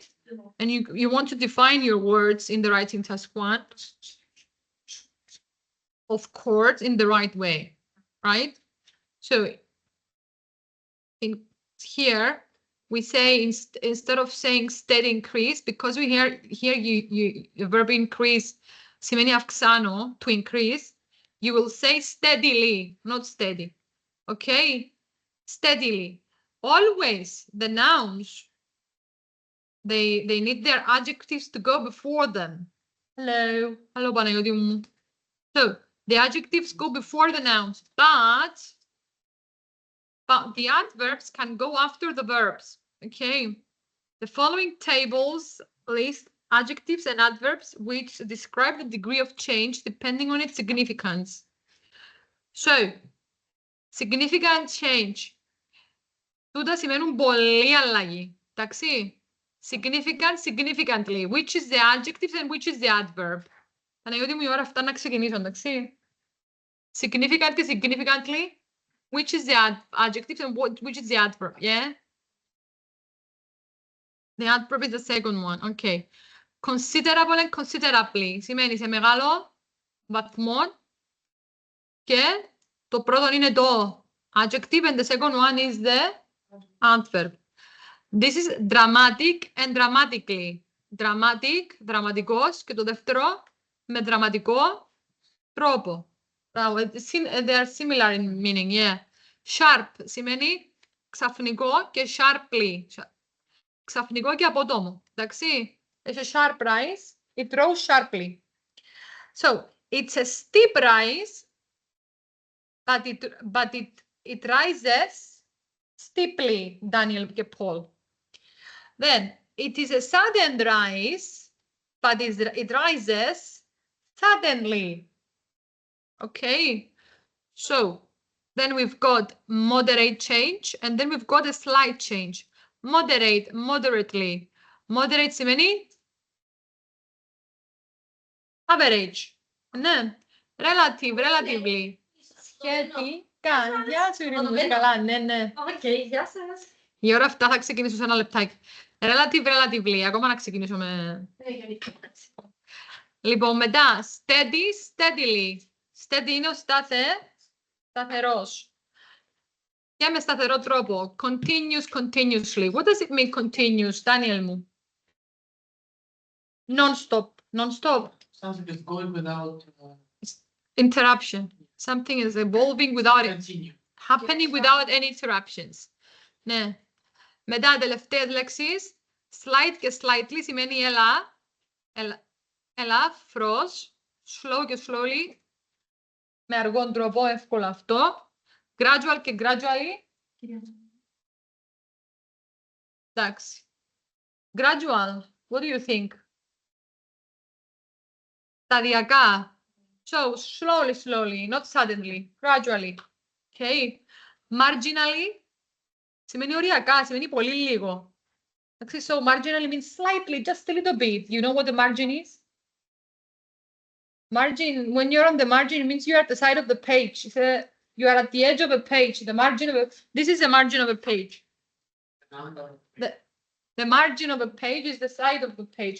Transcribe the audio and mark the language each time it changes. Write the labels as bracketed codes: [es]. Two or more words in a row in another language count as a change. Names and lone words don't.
[en] And you want to define your words in the writing task 1, of course, in the right way, right? So in here we say instead of saying steady increase, because we here the verb increase [el] σημαίνει αυξάνω, [en] to increase, you will say steadily, not steady. Okay, steadily. Always the nouns, they need their adjectives to go before them. Hello, [el] Παναγιώτη μου. [en] So the adjectives go before the nouns, but the adverbs can go after the verbs. Okay, the following tables list adjectives and adverbs which describe the degree of change depending on its significance. So, significant change. [el] Τούτα σημαίνουν πολλή αλλαγή. Εντάξει. [en] Significant, significantly. Which is the adjective and which is the adverb. [el] Παναγιώτη μου, η ώρα αυτά να ξεκινήσω, εντάξει. [en] Significant και significantly. Which is the adjective and which is the adverb, yeah? The adverb is the second one, okay. Considerable and considerably. [el] Σημαίνει σε μεγάλο βαθμό και το πρώτο είναι το [en] adjective and the second one is the adverb. This is dramatic and dramatically. Dramatic, [el] δραματικός και το δεύτερο με δραματικό τρόπο. [en] They are similar in meaning, yeah. [el] Sharp σημαίνει ξαφνικό και sharply. Ξαφνικό και απότομο. Εντάξει. [en] It's a sharp rise. It rose sharply. So, it's a steep rise, but it rises steeply, Daniel και Paul. Then, it is a sudden rise, but it rises suddenly. Okay, so then we've got moderate change, and then we've got a slight change. Moderate, moderately. Moderate σημαίνει average. Ναι. Relative, relatively. [el] Σχετικά. Γεια σου, Ειρήνη μου, καλά. Ναι, ναι. Οκ, γεια σας. Η ώρα αυτά θα ξεκινήσω σε ένα λεπτάκι. [en] Relative, relatively. [el] Ακόμα να ξεκινήσω με... Λοιπόν, μετά, [en] steady, steadily. [el] Steady είναι ο σταθερός. Και με σταθερό τρόπο. [en] Continuous, continuously. What does it mean continuous, Daniel μου? Non-stop. Non-stop. Sounds like it's going without Interruption. Something is evolving without it. continue. Happening without any interruptions. [el] Ναι. Μετά, τελευταίες λέξεις. Slight και slightly σημαίνει ελαφρώς. [en] Slow και slowly. [el] Με αργόν τρόπο, εύκολο αυτό. Gradual και gradually. Εντάξει. [en] Gradual. What do you think? Σταδιακά. So, slowly, slowly, not suddenly. Gradually. Okay. Marginally. [el] Σημαίνει οριακά, σημαίνει πολύ λίγο. Εντάξει, [en] so marginally means slightly, just a little bit. You know what the margin is? Margin, when you're on the margin, it means you're at the side of the page. You are at the edge of a page. The margin of a, this is the margin of a page. The margin of a page is the side of the page.